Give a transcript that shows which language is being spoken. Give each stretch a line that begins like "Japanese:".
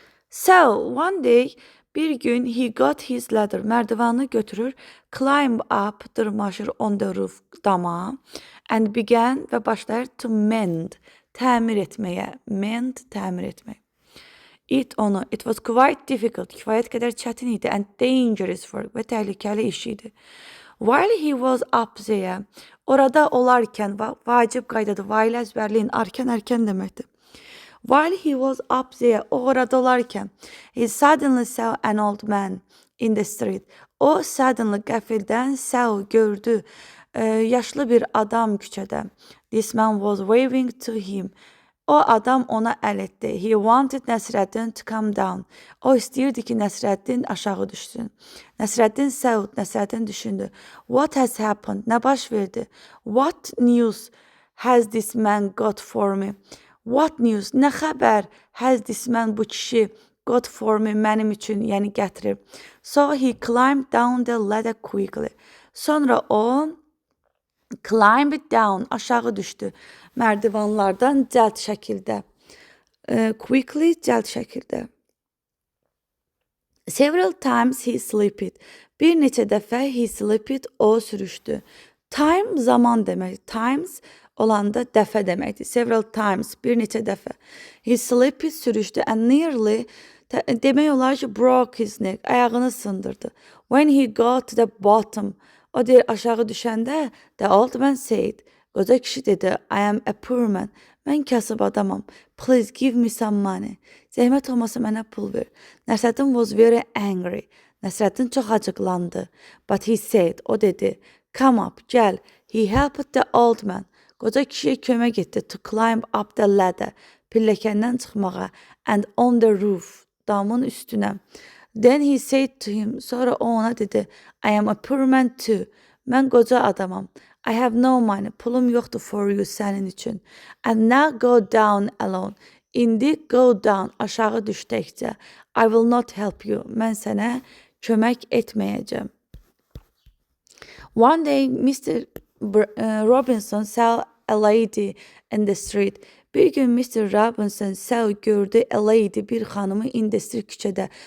English: So, one day,
Azerbaijani: bir gün
English: he got his ladder,
Azerbaijani: mərdivanı götürür,
English: climb up,
Azerbaijani: dırmaşır
English: on the roof, dama, and began
Azerbaijani: və başlayır
English: to mend,
Azerbaijani: təmir etməyə,
English: mend,
Azerbaijani: təmir etmək.
English: It was quite difficult,
Azerbaijani: kifayət qədər çətin idi,
English: and dangerous work,
Azerbaijani: və təhlükəli iş idi.
English: While he was up there,
Azerbaijani: orada olarkən, vacib qaydadır, while əzbərləyin, erkən deməkdir.
English: While he was up there,
Azerbaijani: o orada olarkən,
English: he suddenly saw an old man in the street.
Azerbaijani: O
English: suddenly
Azerbaijani: qəfildən saw, gördü, yaşlı bir adam küçədə.
English: This man was waving to him.
Azerbaijani: O adam ona əl etdi.
English: He wanted Nəsrəddin to come down.
Azerbaijani: O istəyirdi ki, Nəsrəddin aşağı düşsün. Nəsrəddin said, Nəsrəddin düşündü.
English: What has happened?
Azerbaijani: Nə baş verdi?
English: What news has this man got for me? What news?
Azerbaijani: Nə xəbər
English: has this man,
Azerbaijani: bu kişi
English: got for me,
Azerbaijani: mənim üçün, yəni gətirir.
English: So he climbed down the ladder quickly.
Azerbaijani: Sonra o
English: climbed down,
Azerbaijani: aşağı düşdü mərdivanlardan cəld şəkildə. Quickly, cəld şəkildə.
English: Several times he slipped.
Azerbaijani: Bir neçə dəfə
English: he slipped,
Azerbaijani: o sürüşdü. Time zaman demək. Times olanda dəfə deməkdir.
English: Several times,
Azerbaijani: bir neçə dəfə.
English: He slipped,
Azerbaijani: sürüşdü.
English: And nearly,
Azerbaijani: demək olar ki,
English: broke his neck.
Azerbaijani: Ayağını sındırdı.
English: When he got to the bottom,
Azerbaijani: o deyir aşağı düşəndə,
English: the old man said,
Azerbaijani: qoca kişi dedi,
English: I am a poor man.
Azerbaijani: Mən kasıb adamam.
English: Please give me some money.
Azerbaijani: Zəhmət olmasa mənə pul ver.
English: Nəsrəddin was very angry.
Azerbaijani: Nəsrəddin çox acıqlandı.
English: But he said,
Azerbaijani: o dedi,
English: come up,
Azerbaijani: gəl.
English: He helped the old man.
Azerbaijani: Qoca kişiyə kömək etdi
English: to climb up the ladder.
Azerbaijani: Pilləkəndən çıxmağa.
English: And on the roof.
Azerbaijani: Damın üstünə.
English: Then he said to him,
Azerbaijani: sonra o ona dedi,
English: I am a poor man too.
Azerbaijani: Mən qoca adamam.
English: I have no money.
Azerbaijani: Pulum yoxdur
English: for you,
Azerbaijani: sənin üçün.
English: And now go down alone. İndi go down,
Azerbaijani: aşağı düşdəkcə.
English: I will not help you.
Azerbaijani: Mən sənə kömək etməyəcəm.
English: One day, Mr. Robinson saw a lady in the street.
Azerbaijani: Bir gün Mr.
English: Robinson saw, gördü a lady,
Azerbaijani: bir xanımı
English: in the street
Azerbaijani: küçədə.